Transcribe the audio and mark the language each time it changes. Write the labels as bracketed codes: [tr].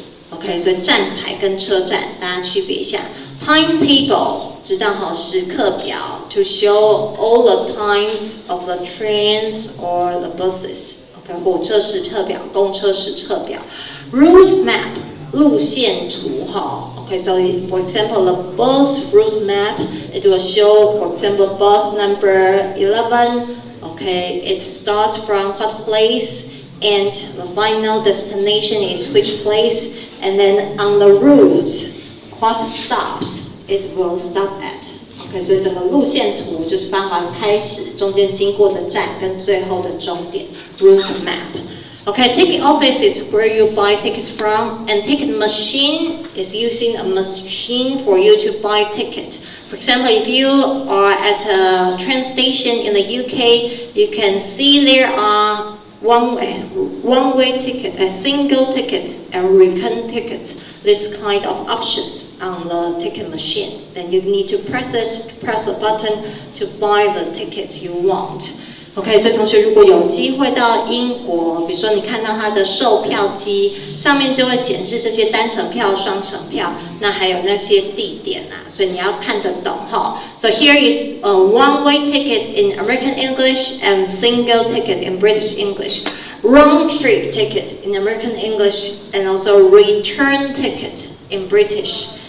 [zh] OK， 所以站牌跟车站大家区别一下。 [en] Timetable [zh] 知道好时刻表 [en] to show all the times of the trains or the buses. [zh] OK， 火车时刻表、公车时刻表。 [en] Route map [zh] 路线图哈。 [en] Okay, so for example, the bus route map, it will show, for example, bus number 11. Okay, it starts from what place, and the final destination is which place, and then on the route, what stops it will stop at. [zh] Okay, 所以这个路线图就是包含开始、中间经过的站跟最后的终点 route map. [en] Okay, ticket office is where you buy tickets from, and ticket machine is using a machine for you to buy ticket. For example, if you are at a train station in the UK, you can see there are one-way ticket, a single ticket, and return tickets. This kind of options on the ticket machine. Then you need to press the button to buy the tickets you want. [zh] OK， 所以同学如果有机会到英国，比如说你看到它的售票机上面就会显示这些单程票、双程票，那还有那些地点啊，所以你要看得懂哈。 [en] So here is a one-way ticket in American English and single ticket in British English, round trip ticket in American English, and also return ticket in British.